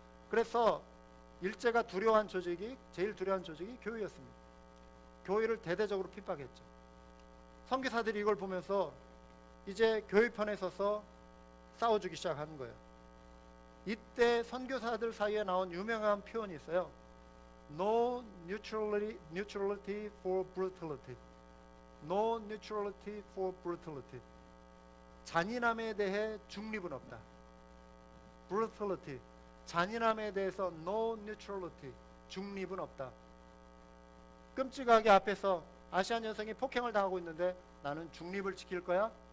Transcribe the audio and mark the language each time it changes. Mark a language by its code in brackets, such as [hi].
[ko] 그래서 일제가 두려워한 조직이, 제일 두려워한 조직이 교회였습니다. 교회를 대대적으로 핍박했죠. 선교사들이 이걸 보면서 이제 교회 편에 서서 싸워주기 시작한 거예요. 이때 선교사들 사이에 나온 유명한 표현이 있어요. [en] No neutrality for brutality. No neutrality for brutality. [ko] 잔인함에 대해 중립은 없다. [en] brutality. [ko] 잔인함에 대해서 [en] no neutrality. [ko] 중립은 없다. 끔찍하게 앞에서 아시안 여성이 폭행을 당하고 있는데 나는 중립을 지킬 거야?